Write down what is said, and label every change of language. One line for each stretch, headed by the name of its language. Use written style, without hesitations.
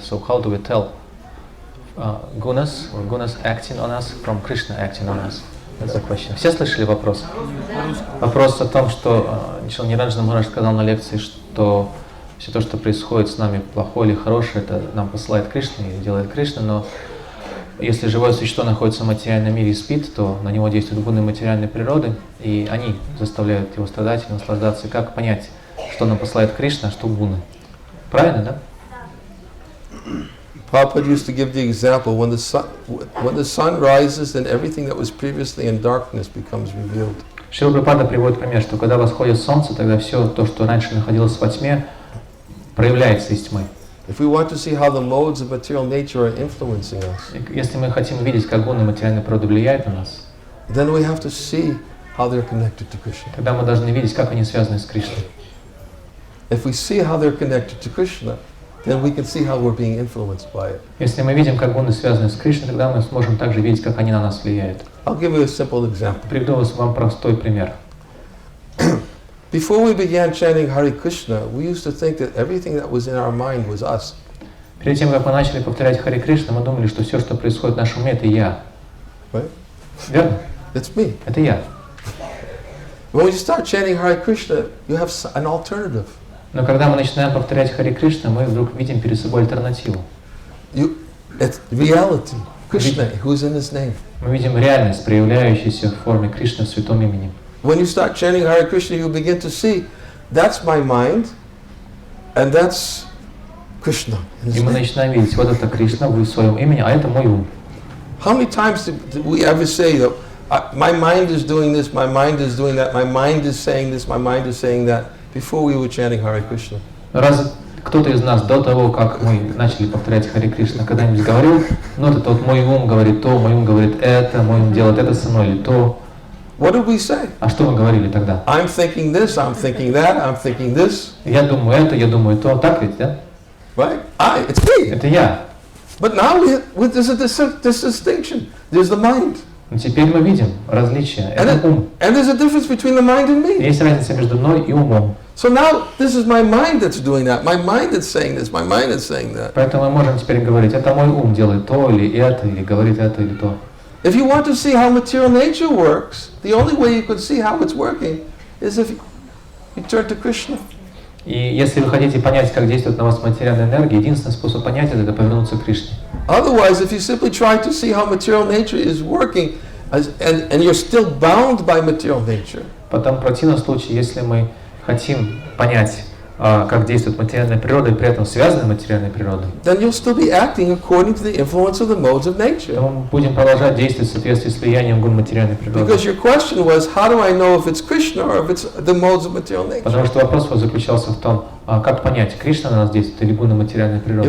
English: So how do we tell gunas acting on us from Krishna acting on us? That's the question.
Russian: Все слышали вопрос? Вопрос о том, что Ниранджана Махарадж сказал на лекции, что все то, что происходит с нами, плохое или хорошее, это нам посылает Кришна и делает Кришна, но если живое существо находится в материальном мире и спит, то на него действуют гуны материальной природы, и они заставляют его страдать и наслаждаться. И как понять, что нам посылает Кришна, а что гуны? Правильно, да?
English: Prabhupada used to give the example, when the sun rises, then everything that was previously in darkness becomes revealed.
Russian: Шрила Прабхупада приводит пример, что когда восходит солнце, тогда все то, что раньше находилось во тьме, проявляется из тьмы.
English: If we want to see how the modes of material nature are influencing us,
Russian: Если мы хотим видеть, как гуны материальной природы влияют на нас,
English: then we have to see how they're connected to Krishna.
Russian: тогда мы должны видеть, как они связаны с Кришной.
English: If we see how they're connected to Krishna, then we can see how we're being influenced by it.
Russian: Если мы видим, как гуны связаны с Кришной, тогда мы сможем также видеть, как они на нас влияют.
English: I'll give you a simple example.
Russian: Приведу вам простой пример.
English: Before we began chanting Hare Krishna, we used to think that everything that was in our mind was us.
Russian: Перед тем, как мы начали повторять Харе Кришна, мы думали, что все, что происходит в нашем уме, это я.
English: Right?
Russian: Верно?
English: It's me.
Russian: Это я.
English: When we start chanting Hare Krishna, you have an alternative.
Russian: Но когда мы начинаем повторять Харе Кришна, мы вдруг видим перед собой альтернативу.
English: It's reality. Krishna, who's in His name.
Russian: Мы видим реальность, проявляющуюся в форме Кришны в святом имени.
English: When you start chanting Hare Krishna, you begin to see, that's my mind, and that's Krishna.
Russian: И мы начинаем видеть, вот это Кришна в своем имени, а это мой ум.
English: How many times did we ever say that my mind is doing this, my mind is doing that, my mind is saying this, my mind is saying that, before we were chanting Hare Krishna?
Russian: Раз кто-то из нас до того, как мы начали повторять Харе Кришна, когда-нибудь говорил, ну это вот мой ум говорит то, мой ум говорит это, мой ум делает это со мной или то.
English: What did we say?
Russian: А что мы говорили тогда?
English: I'm thinking this, I'm thinking that, I'm thinking this.
Russian: Я думаю это, я думаю то. Так ведь, да?
English: Right? It's me.
Russian: Это я.
English: But now there's this distinction. There's the mind.
Russian: Но теперь мы видим различия. Это ум.
English: And there's a difference between the mind and me.
Russian: Есть разница между мной и умом.
English: So now this is my mind that's doing that. My mind that's saying this. My mind that's saying that.
Russian: Поэтому мы можем теперь говорить, это мой ум делает то или это, или говорит это или то.
English: If you want to see how material nature works, the only way you can see how it's working is if you turn to Krishna.
Russian: И если вы хотите понять, как действует на вас материальная энергия, единственный способ понять это повернуться к Кришне.
English: Otherwise, if you simply try to see how material nature is working, and you're still bound by material nature,
Russian: Потом в противном случае, если мы хотим понять, как действует материальная природа и при этом связаны материальной природой,
English: then you'll still be acting according to the influence of the modes of nature.
Russian: то мы будем продолжать действовать в соответствии с влиянием гун материальной природы.
English: Because your question was, how do I know if it's Krishna or if it's the modes of material nature?
Russian: Потому что вопрос заключался в том, как понять, Кришна на нас действует или гуны материальной природы.